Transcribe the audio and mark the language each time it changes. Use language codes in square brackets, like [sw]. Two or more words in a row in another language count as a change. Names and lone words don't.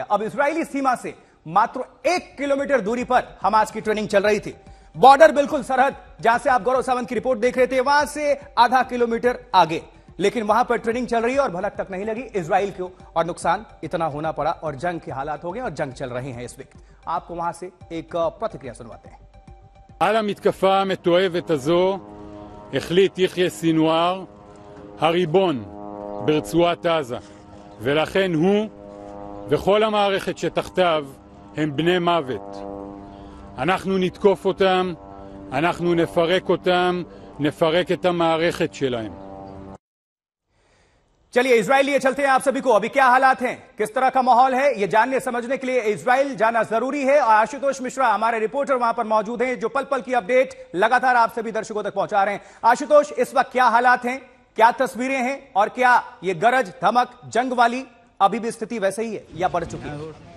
[hi] अब इजरायली सीमा से मात्र 1 किलोमीटर दूरी पर हमास की ट्रेनिंग चल रही थी। बॉर्डर बिल्कुल सरहद, जहां से आप गौरव सावंत की रिपोर्ट देख रहे थे, वहां से आधा किलोमीटर आगे, लेकिन वहां पर ट्रेनिंग चल रही है और भनक तक नहीं लगी इजराइल को, और नुकसान इतना होना पड़ा और जंग के हालात हो गए और जंग चल रही है इस वक्त। आपको वहां से एक प्रतिक्रिया सुनवाते हैं। [he] על המתקפה המתועבת הזו החליט יחיא סינואר, הריבון ברצועת עזה, ולכן הוא וכל המערכת שתחתיו הם בני מוות. אנחנו נתקוף אותם, אנחנו נפרק אותם, נפרק את המערכת שלהם. [hi] चलिए इजराइल लिए चलते हैं आप सभी को। अभी क्या हालात हैं, किस तरह का माहौल है, यह जानने समझने के लिए इजराइल जाना जरूरी है। और आशुतोष मिश्रा हमारे रिपोर्टर वहां पर मौजूद हैं, जो पल पल की अपडेट लगातार आप सभी दर्शकों तक पहुंचा रहे हैं। आशुतोष, इस वक्त क्या हालात हैं, क्या तस्वीरें हैं, और क्या ये गरज धमक जंग वाली अभी भी स्थिति वैसे ही है या बढ़ चुकी है?